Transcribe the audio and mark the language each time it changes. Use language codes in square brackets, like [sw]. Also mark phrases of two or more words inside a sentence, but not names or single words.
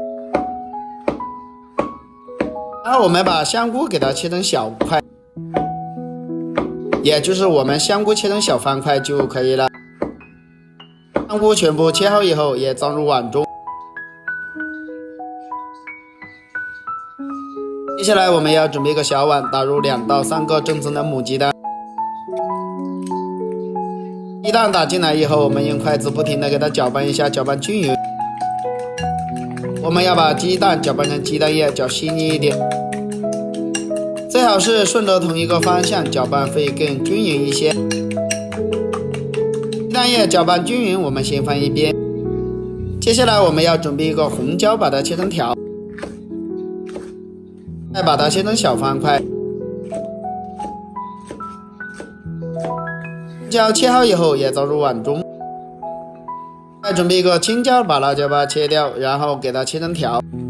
[zh] 然後我們把香菇給它切成小塊，也就是我們香菇切成小方塊就可以了。香菇全部切好以後，也装入碗中。接下來我們要準備一個小碗，打入2到3個正宗的母雞蛋。雞蛋打進來以後，我們用筷子不停地給它攪拌一下，攪拌均勻。我們要把雞蛋攪拌成雞蛋液，攪細膩一點，最好是順着同一個方向攪拌，會更均勻一些。雞蛋液攪拌均勻，我們先放一邊。接下來我們要準備一個紅椒，把它切成條，再把它切成小方塊。辣椒切好以後也倒入碗中，再準備一個青椒，把辣椒把切掉，然後給它切成條。